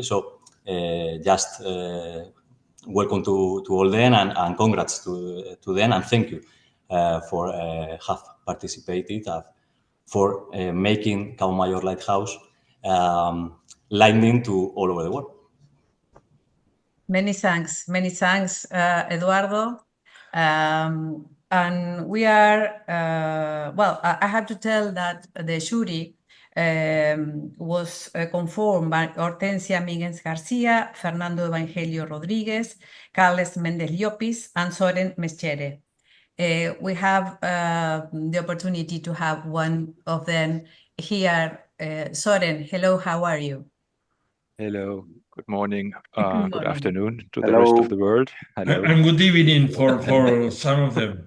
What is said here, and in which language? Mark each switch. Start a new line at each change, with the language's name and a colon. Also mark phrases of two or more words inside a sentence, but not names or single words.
English: So just welcome to all them, and congrats to them, and thank you for have participated, for making Cabo Mayor Lighthouse lightning to all over the world. Many thanks, Eduardo. And we are, well, I have to tell that the jury was conformed by Hortensia Míguez García, Fernando Evangelio Rodríguez, Carles Méndez Llopis, and Soren Meschere. We have the opportunity to have one of them here. Soren, hello, how are you? Hello, good morning, good afternoon to Hello. The rest of the world. Hello. And good evening for some of them.